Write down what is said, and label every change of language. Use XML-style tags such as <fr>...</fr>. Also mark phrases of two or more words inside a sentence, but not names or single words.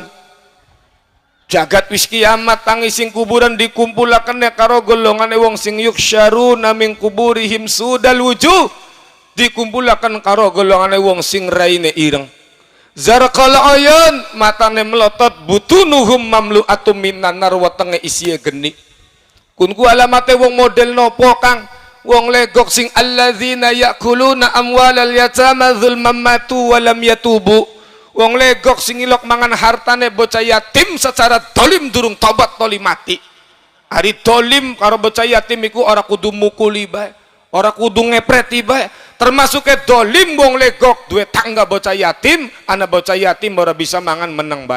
<jv>Jagat wis kiamat tangis sing kuburan dikumpulakan karo golongane wong sing</jv> <ar>يحشرون من قبورهم سود الوجوه</ar> <jv>dikumpulakan karo golongane wong sing raine ireng.</jv> <ar>زرق الأعين</ar> <jv>matane melotot</jv> <ar>بطونهم مملوءة من النار</ar> <jv>wetenge isiye geni. Kun ku alamate wong model nopo Kang? Wong legok sing</jv> <ar>الذين يأكلون أموال اليتامى ظلما ماتوا ولم يتوبوا.</ar> <jv>Wong legok sing ilok mangan hartane bocah yatim secara dolim durung tobat toli mati. Ari dolim karo bocah yatim iku ora kudu mukuli bae, ora kudu ngepreti bae. Termasuk ke dolim wong legok duwe tangga bocah yatim, anak bocah yatim ora bisa mangan meneng bae.</jv>